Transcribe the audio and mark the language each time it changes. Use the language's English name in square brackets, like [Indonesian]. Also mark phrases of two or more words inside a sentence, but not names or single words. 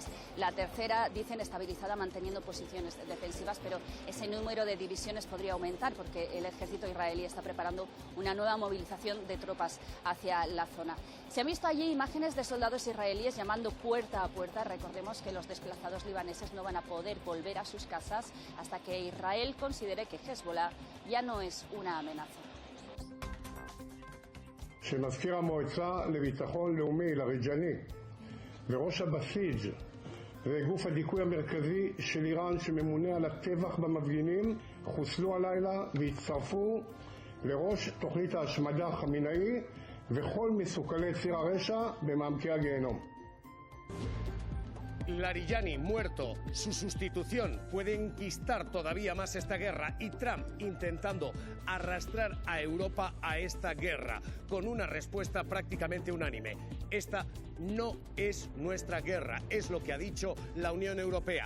[Spanish] La tercera, dicen, estabilizada manteniendo posiciones defensivas, pero ese número de divisiones podría aumentar porque el ejército israelí está preparando una nueva movilización de tropas hacia la zona. Se han visto allí imágenes de soldados israelíes llamando puerta a puerta. Recordemos que los desplazados libaneses no van a poder volver a sus casas hasta que Israel considere que Hezbollah ya no es una amenaza. [Hebrew] שמזכיר המועצה לביטחון לאומי לאריג'ני וראש הבסיג' וגוף הדיכוי המרכזי של איראן שממונה על הטבח במפגינים חוסלו הלילה והצטרפו לראש תוכנית ההשמדה חמינאי וכל מסוכני ציר הרשע במעמקי הגיהנום. [Spanish] Larijani muerto, su sustitución puede enquistar todavía más esta guerra, y Trump intentando arrastrar a Europa a esta guerra con una respuesta prácticamente unánime. Esta no es nuestra guerra, es lo que ha dicho la Unión Europea.